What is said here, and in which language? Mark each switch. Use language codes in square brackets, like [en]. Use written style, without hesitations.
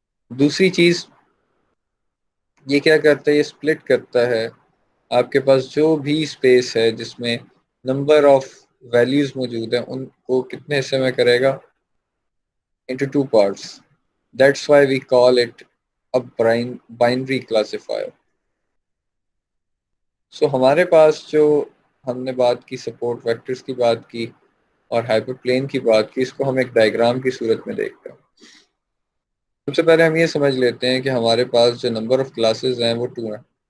[ur] دوسری چیز یہ کیا کرتا ہے، یہ اسپلٹ کرتا ہے آپ کے پاس جو بھی اسپیس ہے جس میں نمبر آف ویلیوز موجود ہیں ان کو کتنے حصے میں کرے گا، [en] into two parts. That's why we call it a binary classifier. [ur] سو ہمارے پاس جو ہم نے بات کی سپورٹ ویکٹرز کی بات کی اور ہائپر پلین کی بات کی، اس کو ہم ایک ڈائیگرام کی صورت میں دیکھتے ہیں. سب سے پہلے ہم یہ سمجھ لیتے ہیں کہ ہمارے پاس جو نمبر آف کلاسز ہیں وہ 2 ہیں.